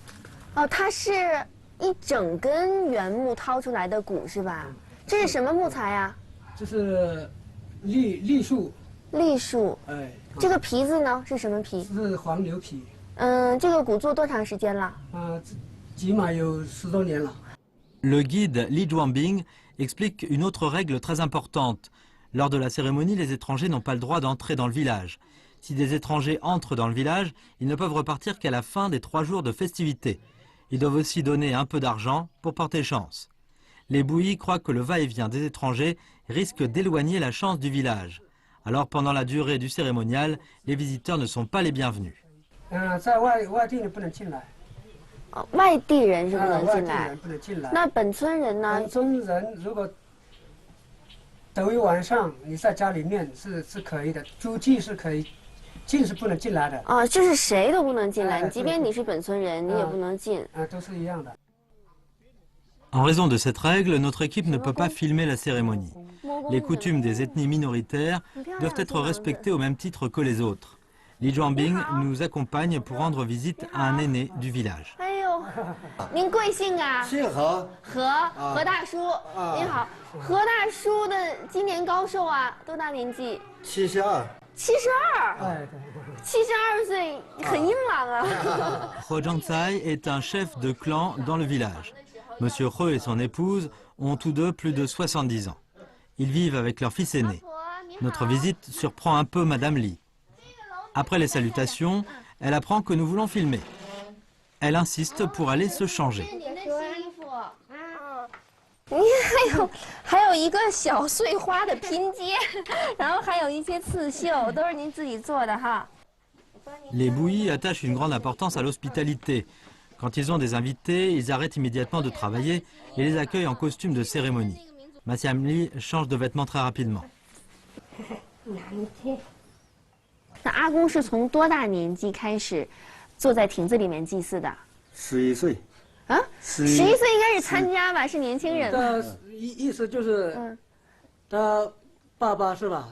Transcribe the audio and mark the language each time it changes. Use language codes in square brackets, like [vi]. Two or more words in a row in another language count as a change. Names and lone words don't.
[zh] 哦，它是一整根原木掏出来的鼓是吧？这是什么木材啊？这是栗树。栗树。哎。这个皮子呢是什么皮？是黄牛皮。这个鼓做多长时间了？起码有10多年了。 [fr] Le guide Li Zhuanbing explique une autre règle très importante. Lors de la cérémonie, les étrangers n'ont pas le droit d'entrer dans le village. Si des étrangers entrent dans le village, ils ne peuvent repartir qu'à la fin des 3 jours de festivités. Ils doivent aussi donner un peu d'argent pour porter chance. Les Bui croient que le va-et-vient des étrangers risque d'éloigner la chance du village. Alors pendant la durée du cérémonial, les visiteurs ne sont pas les bienvenus. [zh] 在外地人不能进来。外地人是不能进来。外地人不能进来。那本村人呢？本村人如果头一晚上你在家里面是可以的，租祭是可以。进是不能进来的。哦，就是谁都不能进来，即便你是本村人，你也不能进。都是一样的。 [fr] En raison de cette règle, notre équipe ne peut pas filmer la cérémonie. Les coutumes des ethnies minoritaires doivent être respectées au même titre que les autres. Li Zhuanbing nous accompagne pour rendre visite à un aîné du village. [zh] 哎呦，您贵姓啊？姓何。何大叔，您好。何大叔的今年高寿啊？多大年纪？72。 72岁，很硬朗啊。 [fr] He Zhangzai est un chef de clan dans le village. Monsieur He et son épouse ont tous deux plus de 70 ans. Ils vivent avec leur fils aîné. Notre visite surprend un peu Madame Li. Après les salutations, elle apprend que nous voulons filmer. Elle insiste pour aller se changer. [zh] 你还有一个小碎花的拼接，然后还有一些刺绣，都是您自己做的哈。 [fr] Les Bui attachent une grande importance à l'hospitalité. Quand ils ont des invités, ils arrêtent immédiatement de travailler et les accueillent en costume de cérémonie. Madame Li change de vêtements très rapidement. [zh] 那阿公是从多大年纪开始坐在亭子里面祭祀的？11岁。啊，11岁应该是参加吧，是年轻人。他意思就是，他爸爸是吧？